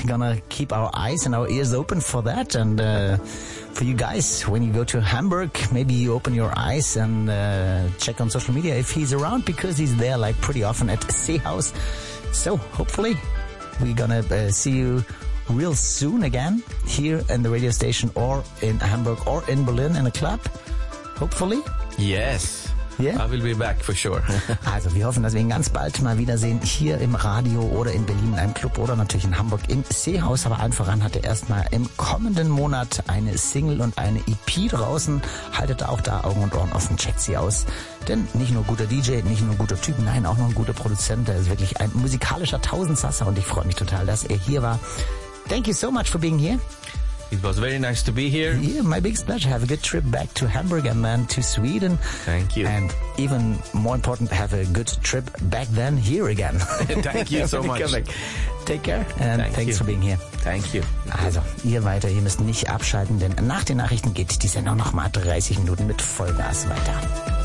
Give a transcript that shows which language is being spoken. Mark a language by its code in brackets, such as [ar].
[en] Gonna keep our eyes and our ears open for that. And for you guys, when you go to Hamburg, maybe you open your eyes and check on social media if he's around, because he's there like pretty often at Seehaus. So hopefully we're gonna see you real soon again here in the radio station or in Hamburg or in Berlin in a club. Hopefully. Yes. Yeah. I will be back for sure. [de] Also, wir hoffen, dass wir ihn ganz bald mal wiedersehen hier im Radio oder in Berlin in einem Club oder natürlich in Hamburg im Seehaus. Aber allen voran hat er erstmal im kommenden Monat eine Single und eine EP draußen. Haltet auch da Augen und Ohren offen, checkt sie aus. Denn nicht nur guter DJ, nicht nur guter Typ, nein, auch noch ein guter Produzent. Der ist wirklich ein musikalischer Tausendsasser und ich freue mich total, dass er hier war. [en] Thank you so much for being here. It was very nice to be here. Yeah, my biggest pleasure. Have a good trip back to Hamburg and then to Sweden. Thank you. And even more important, have a good trip back then here again. Thank you so much. Take care and thanks for being here. Thank you. [de] Also, ihr weiter, ihr müsst nicht abschalten, denn nach den Nachrichten geht die Sendung nochmal 30 Minuten mit Vollgas weiter.